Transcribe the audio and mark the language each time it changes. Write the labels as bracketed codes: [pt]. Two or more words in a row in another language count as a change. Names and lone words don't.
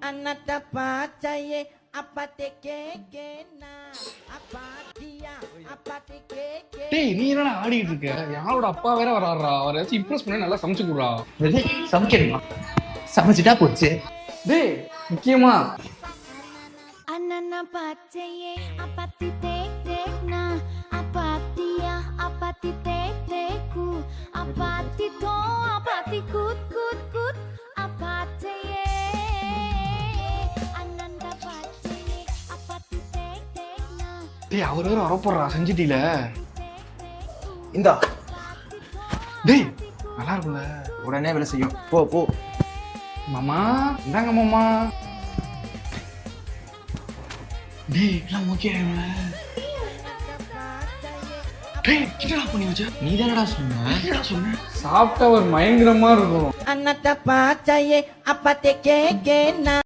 [ta] Anata pacaye apate kekena apatia apate keke. டேய் நீ என்னடா ஆடிட்டு இருக்க? யாரோட அப்பா வேற வராருடா. அவரை ஏதாச்சும் இம்ப்ரெஸ் பண்ண நல்லா சமைச்சு கொடுறா. சமைக்கணுமா? சமைச்சிட்டா போச்சு. டேய் முக்கியமா Anana pacaye apati tekna apatia apati teku apati to apati kut kut kut apataye ananda pacaye apati tekna. டேய் அவர் வேற வரப்போறா செஞ்சிட்டீல. இந்தா டேய் நல்லா இருக்கும்ல. உடனே வேலை செய்யும். போ போ. மாமா இந்தாங்க மாமா. டேய் எல்லாம் ஓகே ஆயிடும்ல. டேய் என்னடா பண்ணி வச்ச? நீ தானடா சொன்ன. என்னடா சொன்ன? சாப்பிட்டா ஒரு பயங்கரமா இருக்கும். Anata pacaye apate kekena